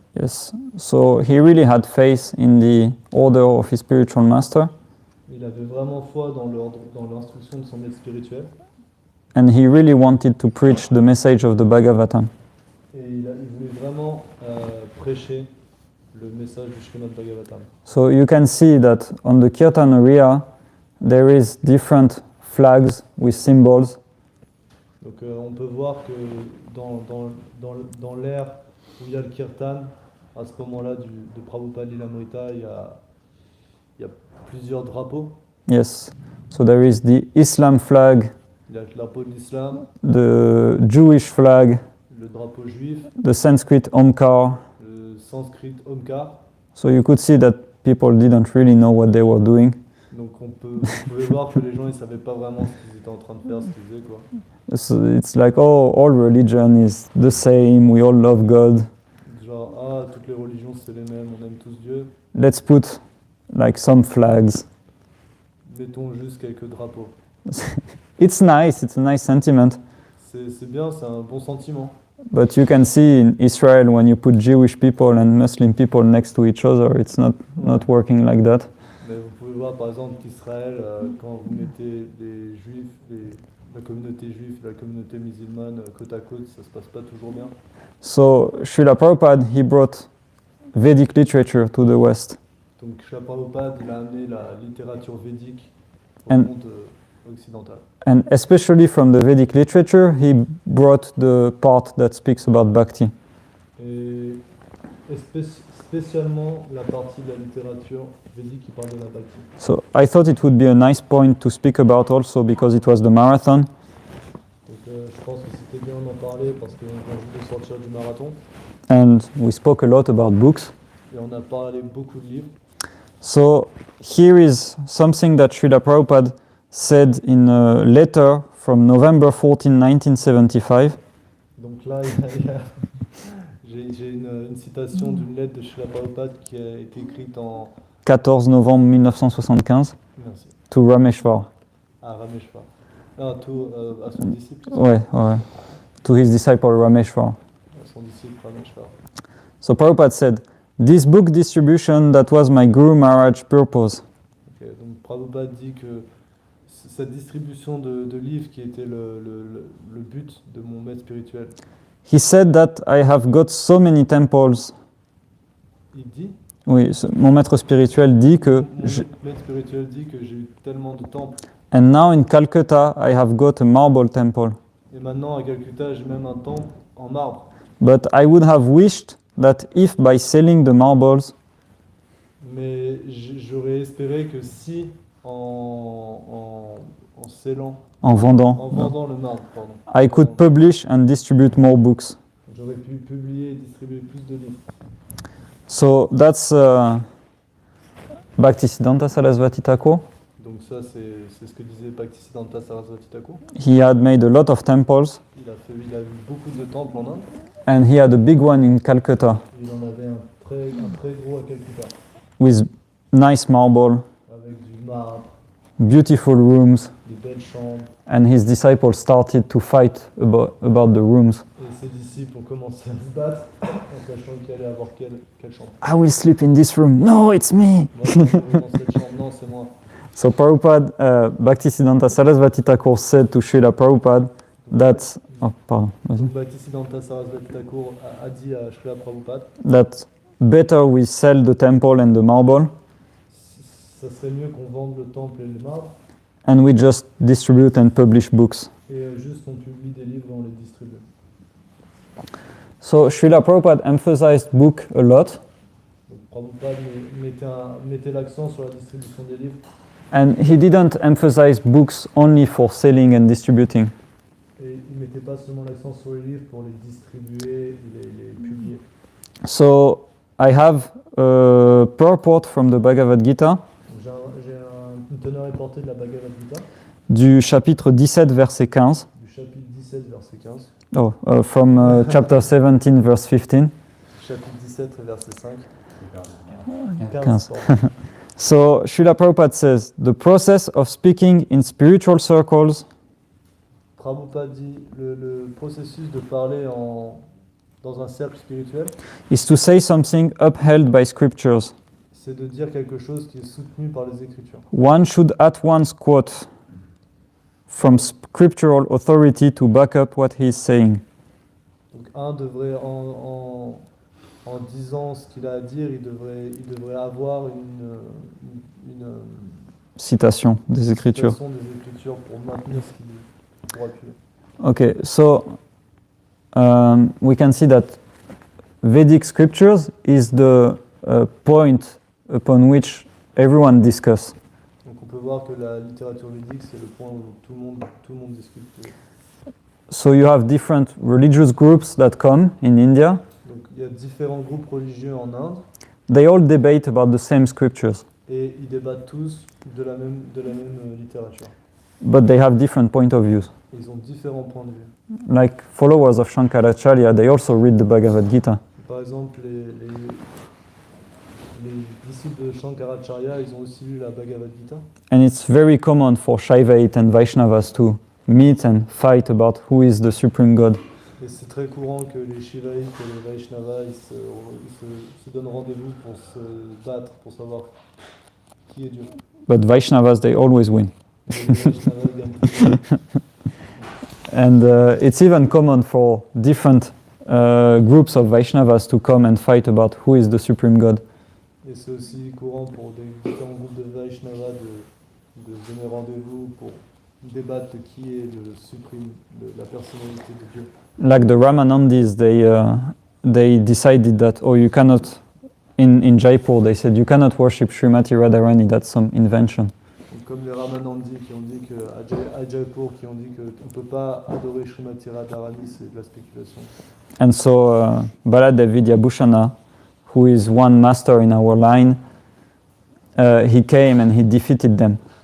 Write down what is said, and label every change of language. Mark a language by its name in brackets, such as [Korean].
[English] Yes, so he really had faith in the order of his spiritual master. [French] Il avait vraiment foi dans l'instruction de son maître spirituel. [English] And he really wanted to preach the message of the Bhagavatam. [French] Et il voulait vraiment prêcher le message du Srimad Bhagavatam. [English] So you can see that on the Kirtan area, there is different flags with symbols. [French] Donc on peut voir que dans l'ère où il y a le kirtan, à ce moment-là de Prabhupada Lilamrita, il y a plusieurs drapeaux. [English] Yes, so there is the Islam flag, [French] Il y a le drapeau de l'islam, [English] the Jewish flag, [French] le drapeau juif, [English] the Sanskrit Omkar. [French] le sanskrit Omkar. [English] So you could see that people didn't really know what they were doing. [French] Donc vous pouvez voir que les gens ils savaient pas vraiment ce qu'ils étaient en train de faire, ce qu'ils faisaient quoi. [English] So it's like, oh, all religion is the same, we all love God. [French] Genre toutes les religions c'est les mêmes, on aime tous Dieu. [English] Let's put like some flags. [French] Mettons juste quelques drapeaux. [English] It's nice, it's a nice sentiment. [French] C'est bien, c'est un bon sentiment. [English] But you can see in Israel when you put Jewish people and Muslim people next to each other, it's not working like that. [French] Mais vous pouvez voir par exemple qu'Israël, quand vous mettez les juifs, la communauté juive et la communauté musulmane côte à côte, ça se passe pas toujours bien. [English] So Srila Prabhupada, he brought Vedic literature to the West. [French] Donc Srila Prabhupada, il a amené la littérature védique au [English] And- [French] monde occidental. [English] And especially from the Vedic literature, he brought the part that speaks about bhakti. [French] Et spécialement la partie de la littérature védique qui parle de la bhakti. [English] So I thought it would be a nice point to speak about also because it was the marathon. [French] Donc je pense que c'était bien d'en parler parce qu'on vient de sortir du marathon [English] And we spoke a lot about books. [French] et on a parlé beaucoup de livres. [English] So here is something that Srila Prabhupada said in a letter from November 14, 1975. [French] Donc là, j'ai une citation d'une lettre de Srila Prabhupada qui a été écrite en 14 novembre 1975 merci, [English] to Rameshwar. [French] à Rameshwar. Ah, à son disciple. Ouais. [English] To his disciple Rameshwar. [French] À son disciple Rameshwar. [English] So Prabhupada said, "This book distribution, that was my Guru Maharaj purpose. [French] Ok, donc Prabhupada dit que cette distribution de livres qui était le but de mon maître spirituel. [English] He said that I have got so many temples. [French] Il dit Oui, mon maître spirituel dit que... Mon maître spirituel dit que j'ai eu tellement de temples. [English] And now in Calcutta, I have got a marble temple. [French] Et maintenant, à Calcutta, j'ai même un temple en marbre. [English] But I would have wished that if by selling the marbles, [French] Mais j'aurais espéré que si, en scellant, en vendant, en vendant le marbre, pardon, [English] I could publish and distribute more books. [French] j'aurais pu publier et distribuer plus de livres. [English] So that's Bhaktisiddhanta Sarasvati Thakur. [French] Donc ça, c'est ce que disait Bhaktisiddhanta Sarasvati Thakur. [English] He had made a lot of temples, [French] Il a eu beaucoup de temples en Inde. [English] and he had a big one in Calcutta [French] Il en avait un très gros à Calcutta, [English] with nice marble, [French] avec du marbre, [English] beautiful rooms, [French] des belles chambres. [English] and his disciples started to fight about the rooms. [French] Et ses disciples ont commencé à se battre en sachant qu'il allait avoir quelle chambre. [English] I will sleep in this room. No, it's me. [French] Moi, je vais dans cette chambre. Non, c'est moi. [English] So Prabhupada, Bhaktisiddhanta Sarasvati Thakur said to Srila Prabhupada that, oh, [French] pardon, vas-y. Donc Bhaktisiddhanta Sarasvati Thakur a dit à Srila Prabhupada, [English] That better we sell the temple and the marble, [French] ça serait mieux qu'on vende le temple et le marbre, [English] and we just distribute and publish books. [French] et juste on publie des livres et on les distribue. [English] So Srila Prabhupada emphasized book a lot, [French] Donc Prabhupada mettait l'accent sur la distribution des livres, [English] and he didn't emphasize books only for selling and distributing. [French] et il ne mettait pas seulement l'accent sur les livres pour les distribuer, les publier. [English] So I have a purport from the Bhagavad Gita [French] Donc j'ai une teneur reportée de la Bhagavad Gita, du chapitre 17 verset 15. du chapitre 17, verset 15. [English] Oh, from chapter 17 verse 15. [French] Chapitre 17, verset 5. [English] 15. So Srila Prabhupada says, the process of speaking in spiritual circles [French] Prabhupada dit le processus de parler dans un cercle spirituel, [English] is to say something upheld by scriptures. [French] c'est de dire quelque chose qui est soutenu par les Écritures. [English] One should at once quote from scriptural authority to back up what he is saying. [French] Donc un devrait, en disant ce qu'il a à dire, il devrait avoir une Citation des Écritures. citation des Écritures pour maintenir ce qu'il dit, pour appuyer. [English] Okay, so we can see that Vedic scriptures is the point upon which everyone discuss. [French] Donc on peut voir que la littérature védique, c'est le point où tout le monde discute. [English] So you have different religious groups that come in India. [French] Donc il y a différents groupes religieux en Inde, [English] They all debate about the same scriptures, [French] et ils débattent tous de la même littérature. [English] but they have different point of views. [French] Ils ont différents points de vue. [English] Like followers of Shankaracharya, they also read the Bhagavad Gita. [French] Par exemple, les disciples de Shankaracharya, ils ont aussi lu la Bhagavad Gita. [English] And it's very common for Shaivite and Vaishnavas to meet and fight about who is the supreme God. [French] Et c'est très courant que les Shivaïtes et les Vaishnavas ils se donnent rendez-vous pour se battre, pour savoir qui est Dieu. [English] But Vaishnavas, they always win. [French] Et les Vaishnavas gagnent toujours. [English] And it's even common for different groups of Vaishnavas to come and fight about who is the supreme God. [French] Et c'est aussi courant pour des différents groupes de Vaishnavas de donner rendez-vous pour débattre de qui est le suprême, la personnalité de Dieu. [English] Like the Ramanandis, they decided that, oh, you cannot, in Jaipur, they said, you cannot worship Srimati Radharani, that's some invention. [French] Donc, comme les Ramanandis qui ont dit que, à Jaipur, qui ont dit qu'on ne peut pas adorer Srimati Radharani, c'est de la spéculation. [English] And so Baladev Vidyabhushana, who is one master in our line, he came and he defeated them.